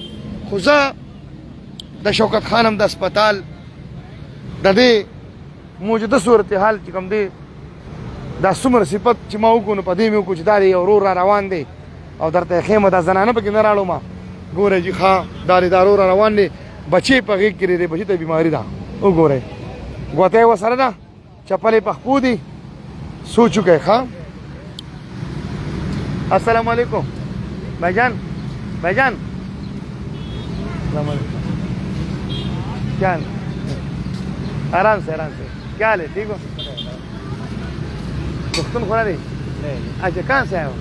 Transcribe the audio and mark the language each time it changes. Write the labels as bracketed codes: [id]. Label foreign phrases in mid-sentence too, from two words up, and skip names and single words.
[ps] خو زه د شوکت خانم د هسپتال د دې موجوده صورتحال چې کوم دی دا څومره صفت چې ما وکړو نو په دې مې وکړو چې دا یو ورور را روان دی او درته خیمه دا زنانه پکې نه راړو ما ګوره جي ښه دا ورور را روان دی بچې په غېږ کې دی بچې ته بیماري ده وګورئ ګوته یې ورسره ده چپلې په خپو دي سو چکے ښه [ur] السلام علیکم بھائی جان السلام علیکم کیا آرام سے کیا حال ہے ٹھیک ہو پختون خورا نہیں اچھا کہاں سے آئے ہو